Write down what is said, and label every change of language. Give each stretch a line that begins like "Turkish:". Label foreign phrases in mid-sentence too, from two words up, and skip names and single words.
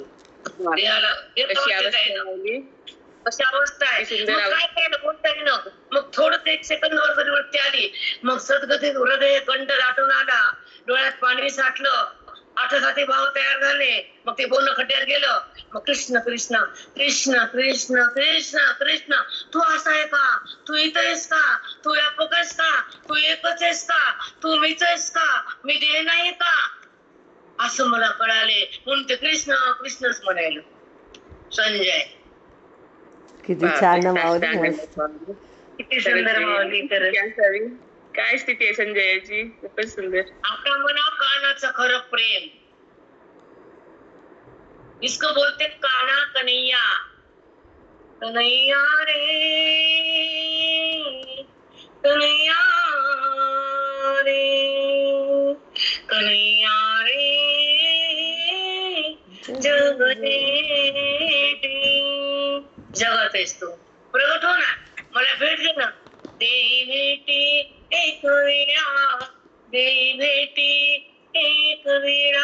Marathi: देहाला अशी अवस्था आहे. मग काय करायला बोलता येणं. मग थोडं एक सेकंद वर जरी वरती आली, मग सद्गतीत हृदय कंठ दाटून आला, डोळ्यात पाणी साठलं, आठसाती भाव तयार झाले. मग ते बोलणं खड्ड्यात गेलं. मग कृष्ण कृष्ण कृष्ण कृष्ण कृष्ण कृष्ण. तू असा आहे का? तू इथं आहेस का? तू व्यापक आहेस का? तू एकच आहेस का? तू मीच आहेस का? मी देह नाही का? असं मला कळाले. म्हणून ते कृष्ण कृष्णच म्हणायलो. संजय किती छान ना माऊली, मस्त. किती सुंदर माऊली. काय स्थिती आहे संजयाची, खूपच सुंदर. आता म्हणा कानाचं खरं प्रेम.
Hindi: इसको बोलते काना कन्हैया.
Marathi: कन्हैया रे कन्हैया रे कन्हैया रे जग जगत आहेस तू. प्रगट हो ना, मला भेट दे ना. देई भेटी एक वेळा, देई भेटी एक वेळा.